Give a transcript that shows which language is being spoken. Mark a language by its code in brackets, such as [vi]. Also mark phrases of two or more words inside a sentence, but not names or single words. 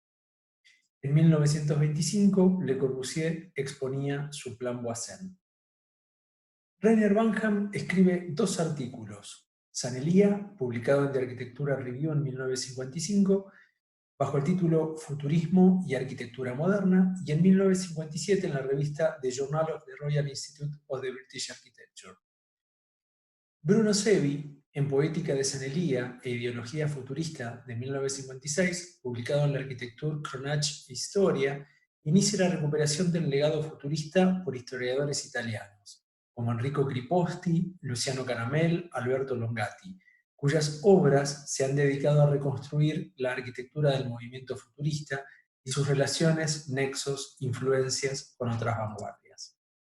[es] En 1925, Le Corbusier exponía su plan Voisin. Rainer Banham escribe 2 artículos, Sanelia, publicado en The Architectural Review en 1955, bajo el título Futurismo y Arquitectura Moderna, y en 1957 en la revista The Journal of the Royal Institute of the British Architecture. Bruno Sevi, en Poética de Sanelia e Ideología Futurista de 1956, publicado en la Architecture Cronach e Historia, inicia la recuperación del legado futurista por historiadores italianos, como Enrico Criposti, Luciano Caramel, Alberto Longati, cuyas obras se han dedicado a reconstruir la arquitectura del movimiento futurista y sus relaciones, nexos, influencias con otras vanguardias.